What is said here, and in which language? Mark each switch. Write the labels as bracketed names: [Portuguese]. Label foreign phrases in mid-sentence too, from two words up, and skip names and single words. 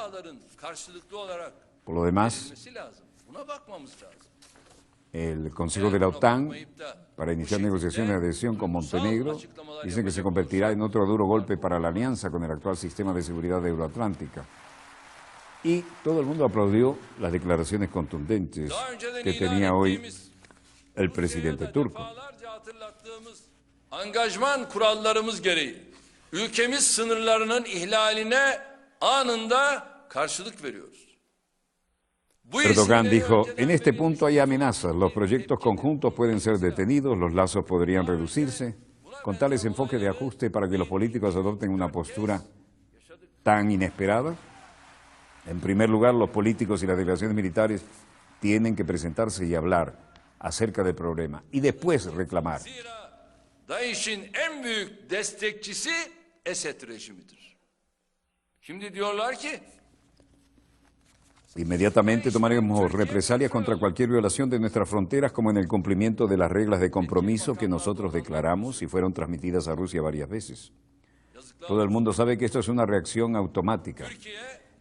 [Spanish] Por lo demás, el Consejo de la OTAN, para iniciar negociaciones de adhesión con Montenegro, dicen que se convertirá en otro duro golpe para la alianza con el actual sistema de seguridad euroatlántica. Y todo el mundo aplaudió las declaraciones contundentes que tenía hoy el presidente turco. [Turkish] Angajman kurallarımız gereği ülkemiz sınırlarının ihlaline anında karşılık veriyoruz. [Spanish] Erdogan dijo: en este punto hay amenazas, los proyectos conjuntos pueden ser detenidos, los lazos podrían reducirse, con tales enfoques de ajuste para que los políticos adopten una postura tan inesperada. En primer lugar, los políticos y las delegaciones militares tienen que presentarse y hablar acerca del problema y después reclamar. [Turkish] DAEŞ'in en büyük destekçisi Esed rejimidir. Şimdi diyorlar ki [Spanish] inmediatamente tomaremos represalias contra cualquier violación de nuestras fronteras, como en el cumplimiento de las reglas de compromiso que nosotros declaramos y fueron transmitidas a Rusia varias veces. Todo el mundo sabe que esto es una reacción automática.